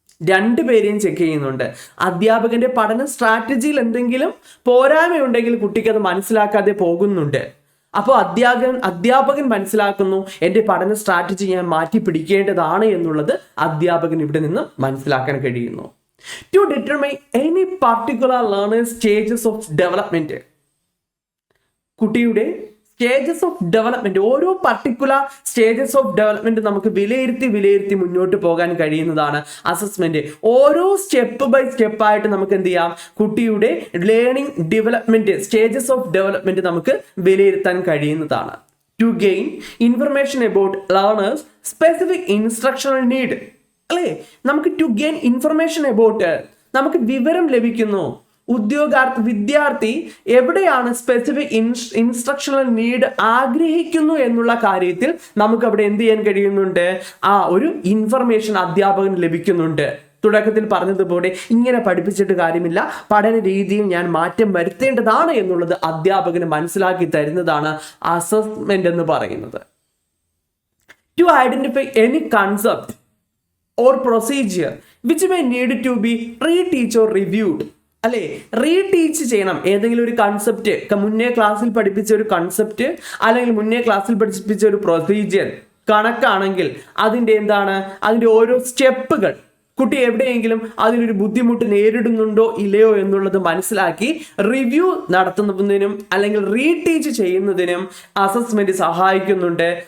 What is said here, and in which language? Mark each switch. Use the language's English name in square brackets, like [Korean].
[Malayalam] രണ്ടുപേരെയും ചെക്ക് ചെയ്യുന്നുണ്ട്. അധ്യാപകന്റെ പഠന സ്ട്രാറ്റജിയിൽ എന്തെങ്കിലും പോരായ്മയുണ്ടെങ്കിൽ കുട്ടിക്ക് അത് മനസ്സിലാക്കാതെ പോകുന്നുണ്ട്. അപ്പോൾ അധ്യാപകൻ മനസ്സിലാക്കുന്നു, എൻ്റെ പഠന സ്ട്രാറ്റജി ഞാൻ മാറ്റി പിടിക്കേണ്ടതാണ് എന്നുള്ളത് അധ്യാപകൻ ഇവിടെ നിന്ന് മനസ്സിലാക്കാൻ കഴിയുന്നു. [English] To determine any particular learner's stages of development. [Malayalam] കുട്ടിയുടെ സ്റ്റേജസ് ഓഫ് ഡെവലപ്മെന്റ്, ഓരോ പർട്ടിക്കുലർ സ്റ്റേജസ് ഓഫ് ഡെവലപ്മെന്റ് നമുക്ക് വിലയിരുത്തി മുന്നോട്ട് പോകാൻ കഴിയുന്നതാണ് അസസ്മെന്റ്. ഓരോ സ്റ്റെപ്പ് ബൈ സ്റ്റെപ്പ് ആയിട്ട് നമുക്ക് എന്ത് ചെയ്യാം, കുട്ടിയുടെ learning development, stages of development നമുക്ക് വിലയിരുത്താൻ കഴിയുന്നതാണ്. [English] To gain information about learners' specific instructional need. [Malayalam] അല്ലേ? നമുക്ക് [English] to gain information about, [Malayalam] നമുക്ക് വിവരം ലഭിക്കുന്നു. വിദ്യാർത്ഥി എവിടെയാണ് സ്പെസിഫിക് ഇൻസ്ട്രക്ഷണൽ നീഡ് ആഗ്രഹിക്കുന്നു എന്നുള്ള കാര്യത്തിൽ നമുക്ക് അവിടെ എന്ത് ചെയ്യാൻ കഴിയുന്നുണ്ട്, ഒരു ഇൻഫർമേഷൻ അധ്യാപകന് ലഭിക്കുന്നുണ്ട്. തുടക്കത്തിൽ പറഞ്ഞതുപോലെ ഇങ്ങനെ പഠിപ്പിച്ചിട്ട് കാര്യമില്ല, പഠന രീതിയിൽ ഞാൻ മാറ്റം വരുത്തേണ്ടതാണ് എന്നുള്ളത് അധ്യാപകന് മനസ്സിലാക്കി തരുന്നതാണ് അസസ്മെന്റ് എന്ന് പറയുന്നത്. [English] To identify any concept or procedure which may need to be retouched or reviewed. [Malayalam] അല്ലെ? റീടീച്ച് ചെയ്യണം. ഏതെങ്കിലും ഒരു കൺസെപ്റ്റ്, മുന്നേ ക്ലാസ്സിൽ പഠിപ്പിച്ച ഒരു കൺസെപ്റ്റ് അല്ലെങ്കിൽ മുന്നേ ക്ലാസ്സിൽ പഠിപ്പിച്ച ഒരു പ്രൊസീജിയർ കണക്കാണെങ്കിൽ അതിൻ്റെ ഓരോ സ്റ്റെപ്പുകൾ കുട്ടി എവിടെയെങ്കിലും അതിനൊരു ബുദ്ധിമുട്ട് നേരിടുന്നുണ്ടോ ഇല്ലയോ എന്നുള്ളത് മനസ്സിലാക്കി റിവ്യൂ നടത്തുന്നതിനും അല്ലെങ്കിൽ റീടീച്ച് ചെയ്യുന്നതിനും അസസ്മെന്റ് സഹായിക്കുന്നുണ്ട്.